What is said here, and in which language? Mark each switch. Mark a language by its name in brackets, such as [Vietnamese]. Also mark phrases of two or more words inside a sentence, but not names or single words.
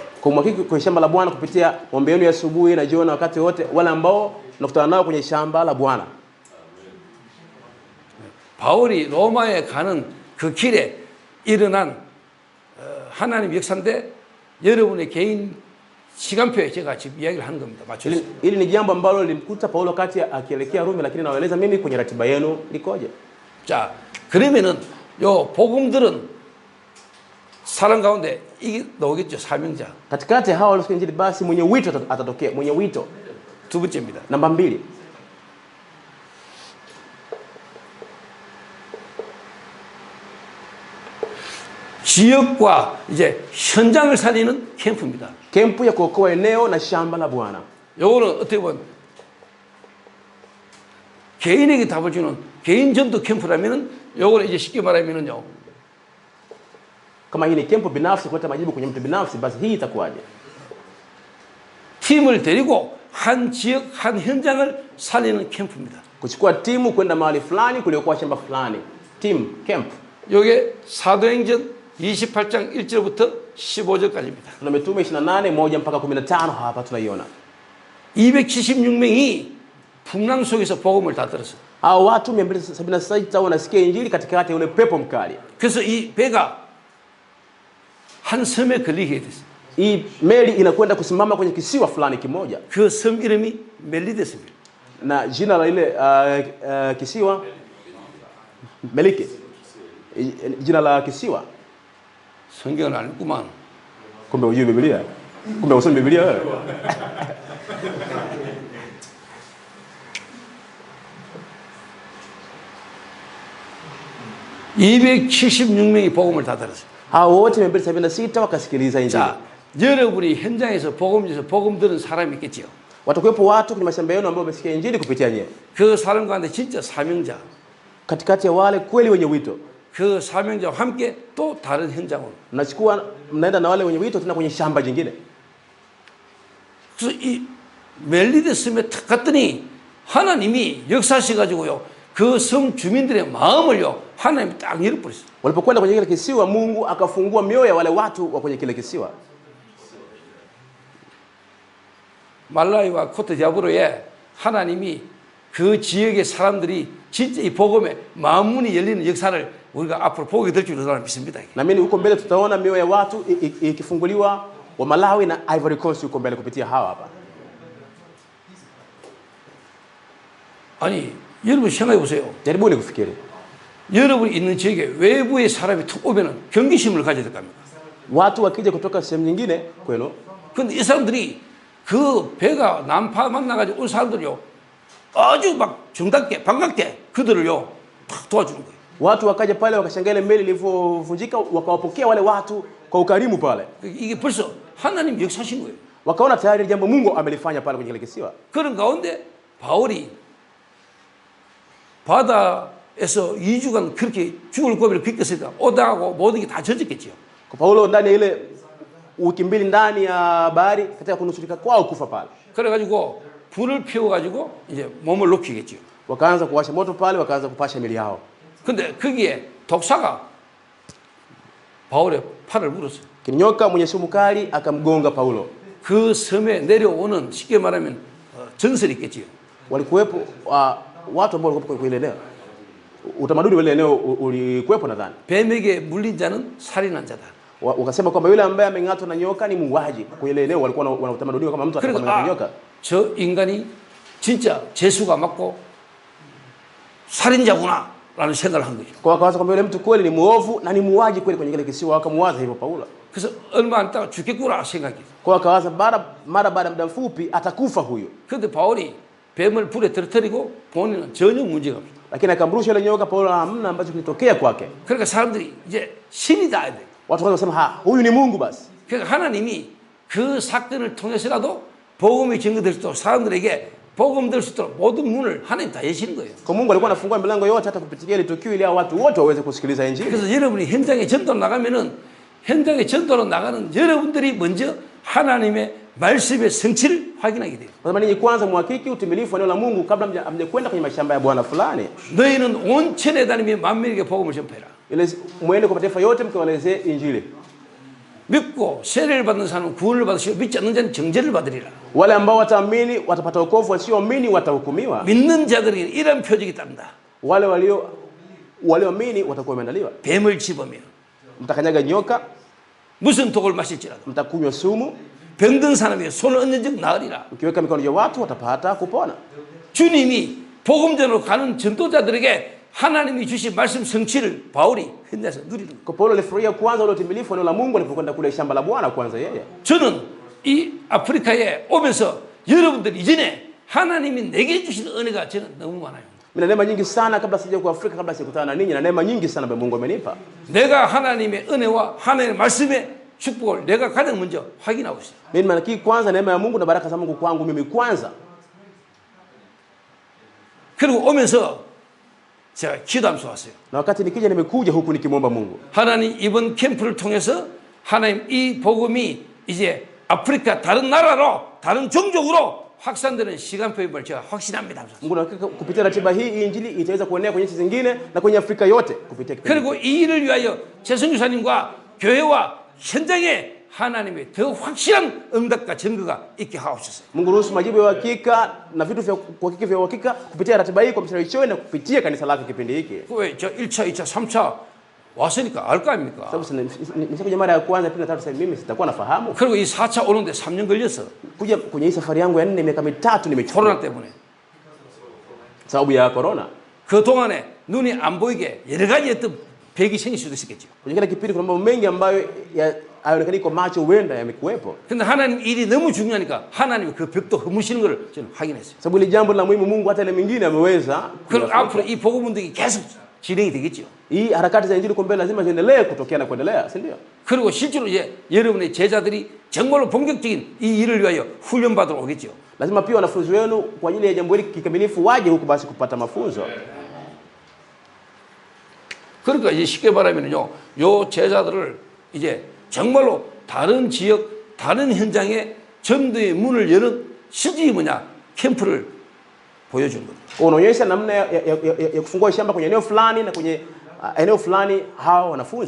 [Swahili] Kumhakiki kwenye shamba la Bwana kupitia maombi yenu ya asubuhi na jioni, wakati wote wale ambao nakutana nao kwenye shamba la Bwana. [Korean] 바울이 로마에 가는 그 길에 일어난 하나님 역사인데 여러분의 개인 시간표에 제가 지금 이야기를 하는 겁니다. 맞추세요. [Swahili] Hili ni jambo ambalo lilimkuta Paulo wakati akielekea Rumi, lakini nawaeleza mimi kwenye ratiba yenu likoje. [Korean] 자, 그러면은 요 복음들은 사람 가운데 이게 나오겠죠. 사명자. [Swahili] Katikati hao waliosikia injili, basi mwenye wito atatokea, mwenye wito. [Korean] 두 번째입니다. [Swahili] Namba 2. [Korean] 지역과 이제 현장을 살리는 캠프입니다. [Swahili] Kempu ya kuokoa eneo na shamba la Bwana. [Korean] 요거는 어떻게 보면 개인에게 답을 주는 개인 전도 캠프라면은 요거는 이제 쉽게 말하면은요. [Swahili] Kama hii ni kempu binafsi kuleta majibu kwenye mtu binafsi, basi hii itakuwaje? [Korean] 팀을 데리고 한 지역 한 현장을 살리는 캠프입니다. [Swahili] Kuchukua timu kwenda mahali fulani kuliokuwa shamba fulani. [English] Team camp. [Korean] 요게 사도행전 28장 1절부터 15절까지입니다. [Swahili] Tuna mitume 28 1 mpaka 15 hapa tunaiona. [Korean] 276명이 풍랑 속에서 복음을 다 들었어요. [Swahili] Hao watu 276 wanasikia injili katikati ya ule pepo mkali. [Korean] 그래서 이 배가 한 섬에 걸리게 됐어요. [Swahili] Hii meli inakwenda kusimama kwenye kisiwa fulani kimoja. [Korean] 그 섬 이름이 멜리데스입니다. [Swahili] Na jina la ile kisiwa Melike. Jina la kisiwa. [Korean] 성경을 안 읽구만. [Swahili] Kumbe hujui Biblia? Kumbe usomi Biblia wewe? [Korean] (276명이) 복음을 다 들었어요. [Swahili] Hao wote 276 wakasikiliza injili. [Korean] 자, 여러분이 현장에서 복음 들은 사람이 있겠지요. [Swahili] Watakuwepo watu kwenye mashamba yenu ambao wamesikia injili kupitia nyie. [Korean] 그 사람 가운데 진짜 사명자, [Swahili] Katikati ya wale kweli wenye wito. [Korean] 그 사명자와 함께 또 다른 현장으로. [Swahili] Mnaenda na wale wenye wito tena kwenye shamba jingine. [Korean] 그래서 이 멜리데 섬에 탁 갔더니 하나님이 역사하셔가지고요, 그 섬 주민들의 마음을요 하나님이 딱 열어버렸어요. [Swahili] Walipokwenda kwenye kile kisiwa, Mungu akafungua mioyo ya wale watu wa kwenye kile kisiwa. [Korean] 말라위와 코트디아브로에 하나님이 그 지역의 사람들이 진짜 이 복음에 마음문이 열리는 역사를 우리가 앞으로 보게 될 줄로 저는 믿습니다. [Swahili] Na mimi huko mbele tutaona mioyo ya watu ikifunguliwa, wa Malawi na Ivory Coast huko mbele kupitia hawa hapa. [Korean] 아니, 여러분 생각해 보세요. [Swahili] Jaribuni kufikiri. [Korean] 여러분이 있는 지역에 외부의 사람이 툭 오면은 경계심을 가져야 될 겁니다. [Swahili] Watu wakija kutoka sehemu nyingine kwenu, [Korean] 근데 이 사람들이 그 배가 난파 만나가지고 온 사람들이요 아주 막 정답게 반갑게 그들을요 탁 도와주는 거예요. [Swahili] watu wakaja pale wakashangaa ile meli ilivyovunjika, wakawapokea wale watu kwa ukarimu pale. [Korean] 이게 벌써 하나님 역사신 거예요. [Swahili] Wakaona tayari jambo Mungu amelifanya pale kwenye kile kisiwa. [Korean] 그런 가운데 바울이 바다에서 2주간 그렇게 죽을 고비를 겪었으니까 오다하고 모든 게 다 젖었겠지요. [Swahili] Kwa Paulo ndani ya ile wiki mbili ndani ya bahari, katika kunusurika kwao kufa pale. [Korean] 그래가지고 불을 피워가지고 이제 몸을 녹이겠지요. [Swahili] Wakaanza kuwasha moto pale, wakaanza kupasha mili yao. [Korean] 근데 거기에 독사가 바울의 팔을 물었어요. [Swahili] Nyoka mwenye sumu kali akamgonga Paulo. [Korean] 그 섬에 내려오는 쉽게 말하면 전설이 있겠지요. [Swahili] Walikuwepo watu ambao walikuwa kwa ile eneo. Utamaduni wa ile eneo ulikuwepo nadhani. [Korean] 뱀에게 물린 자는 살인한 자다. [Swahili] Wakasema kwamba yule ambaye ameng'atwa na nyoka ni muuaji. Kwa ile eneo walikuwa wana utamaduni kama mtu atakapomng'ata nyoka. [Korean] 저 인간이 진짜 재수가 맞고 살인자구나라는 생각을 한 거죠. [Swahili] Kwa wakawaza kwamba yule mtu kweli ni muovu na ni muuaji kweli kwenye kile kisiwa, wakamuwaza hivyo Paulo. [Korean] 그래서 얼마 안 있다가 죽겠구나 생각했어요. [Swahili] Kwa wakawaza mara baada ya muda mfupi atakufa huyo. [Korean] 그런데 바울이 뱀을 불에 떨어뜨리고 본인은 전혀 문제가 없어요. [Swahili] Lakini akamrusha yule nyoka, Paulo hamna ambacho kilitokea kwake. [Korean] 그러니까 사람들이 이제 신이다 돼. [Swahili] Watu wanasema huyu ni Mungu basi. [Korean] 그러니까 하나님이 그 사건을 통해서라도 복음이 증거될 수 있도록 사람들에게 복음 될 수 있도록 모든 문을 하나님 다 여시는 거예요. [Swahili] Kwa Mungu alikuwa anafungua milango yote hata kupitia ile tukio ili watu wote waweze kusikiliza injili. [Korean] 그래서 여러분이 현장에 전도로 나가면은 현장에 전도로 나가는 여러분들이 먼저 하나님의 말씀의 성취를 확인하게 돼요. [Swahili] Kwa maana ninyi kwanza muhakiki utimilifu wa neno la Mungu kabla hamjakwenda kwenye mashamba ya bwana fulani. [Korean] 너희는 온 천에 다니며 만민에게 복음을 전파해라. [Swahili] Ile muende kwa mataifa yote mkawaelezee injili. [Korean] 믿고 세례를 받는 사람은 구원을 받으시고 믿지 않는 자는 정죄를 받으리라. [Swahili] Wale ambao wataamini watapata wokovu, wasioamini watahukumiwa. [Korean] 믿는 자들에게 이런 표적이 따른다. [Swahili] Wale walioamini watakuwa wameandaliwa. [Korean] 뱀을 집으며 [Swahili] Mtakanyaga nyoka, [Korean] 무슨 독을 마실지라도 [Swahili] mtakunywa sumu, [Korean] 병든 사람이 손을 얹는 적 나으리라. [Swahili] ukiweka mikono ya watu watapata kupona. [Korean] 주님이 복음전으로 가는 전도자들에게 하나님이 주신 말씀 성취를 바울이 현장에서 누리는 거예요. [Swahili] Kwa Paulo alifurahia kwanza ule utimilifu wa neno la Mungu alipokwenda kule shamba la Bwana kwanza yeye. [Korean] 저는 이 아프리카에 오면서 여러분들 이전에 하나님이 내게 주신 은혜가 저는 너무 많아요. [Swahili] Mimi na neema nyingi sana kabla sija kwa Afrika, kabla sijakutana na ninyi, na neema nyingi sana ambayo Mungu amenipa. [Korean] 내가 하나님의 은혜와 하나님의 말씀의 축복을 내가 가장 먼저 확인하고 있어요. [Swahili] Mimi nimekiri kwanza neema ya Mungu na baraka za Mungu kwangu mimi kwanza. [Korean] 그리고 오면서 제가 기도하면서 왔어요. [Swahili] Na wakati nikija nimekuja huku nikimwomba Mungu. [Korean] 하나님 이번 캠프를 통해서 하나님 이 복음이 이제 아프리카 다른 나라로 다른 종족으로 확산되는 시간표임을 제가 확신합니다. [Swahili] Mungu na hakika kupitia ratiba hii injili itaweza kuenea kwenye nchi zingine na kwenye Afrika yote kupitia kipindi. [Korean] 그리고 이 일을 위하여 최성규사님과 교회와 현장에 하나님의 더 확실한 응답과 증거가 있게 하옵소서. [Swahili] Mungu ruhusu majibu ya uhakika na vitu vya uhakika vya uhakika kupitia ratiba hii kwa mstari choe na kupitia kanisa lake kipindi hiki. [Korean] 왜저 1차, 2차, 3차 왔으니까 알 거 아닙니까? [Swahili] Sababu nishakuja mara ya kwanza, pili na tatu, sasa mimi sitakuwa nafahamu. [Korean] 그리고 이 4차 오는데 3년 걸렸어. [Swahili] Kuja kwenye hii safari yangu ya 4 miaka mitatu nimechukua [Korean] 코로나 때문에. [Swahili] sababu ya corona. [Korean] 그 동안에 눈이 안 보이게 여러 가지 어떤 벽이 생길 수도 있었겠죠. [Swahili] Kwenye kile kipindi kuna mambo mengi ambayo hayaonekani kwa macho huenda yamekuwepo. [Korean] 근데 하나님 일이 너무 중요하니까 하나님이 그 벽도 허무시는 걸 저는 확인했어요. [Swahili] Sababu ile jambo la muhimu Mungu hata ile mingine ameweza. [Korean] 그럼 앞으로 이 복음 운동이 계속 진행이 되겠죠. [Swahili] Hii harakati za injili kumbe lazima ziendelee kutokea na kuendelea, si ndio? [Korean] 그리고 실제로 이제 여러분의 제자들이 정말로 본격적인 이 일을 위하여 훈련 받으러 오겠죠. [Swahili] Lazima pia wanafunzi wenu kwa ajili ya jambo hili kikamilifu waje huku basi kupata mafunzo. [Korean] 그러니까 이제 쉽게 말하면요, 요 제자들을 이제 정말로 다른 지역, 다른 현장에 전도의 문을 여는 실질이 뭐냐? 캠프를 보여주는 거죠. [Swahili] Unaonyesha namna ya kufungua shamba kwenye eneo fulani na kwenye eneo fulani hao wanafunzi.